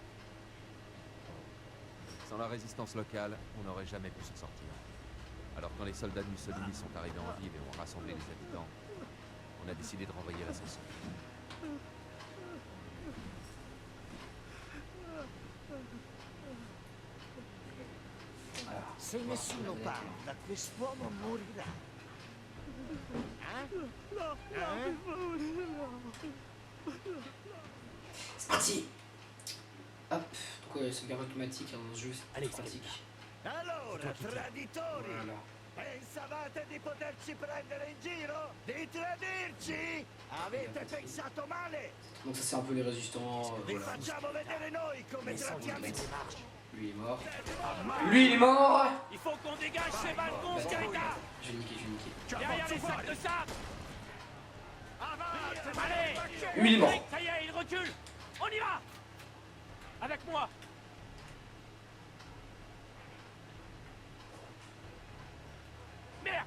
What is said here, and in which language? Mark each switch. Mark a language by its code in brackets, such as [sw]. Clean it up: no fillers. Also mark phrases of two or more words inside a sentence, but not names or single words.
[fr] Sans la résistance locale, on n'aurait jamais pu s'en sortir. Alors quand les soldats de Mussolini sont arrivés en ville et ont rassemblé les habitants, on a décidé de renvoyer l'ascension. Voilà. [it] Se nessuno parla, quest'uomo morirà. [fr] C'est parti. Hop, donc c'est garde automatique hein, dans ce jeu, c'est pratique. [it] Allora, traditori! [fr] Voilà. [it] Pensavate di poterci prendere in giro? Di tradirci? Avete pensato male! [fr] Donc ça c'est un peu les résistants, [it] Vi [fr] voilà. [it] facciamo vedere noi come trattiamo i [fr] Lui il est mort. Lui il est mort. Il faut qu'on dégage ces balcons, Scarita! Je vais le niquer. Derrière les sacs de sable! Allez! Lui il est mort. Ça y est, il recule! On y va! Avec moi! Merde!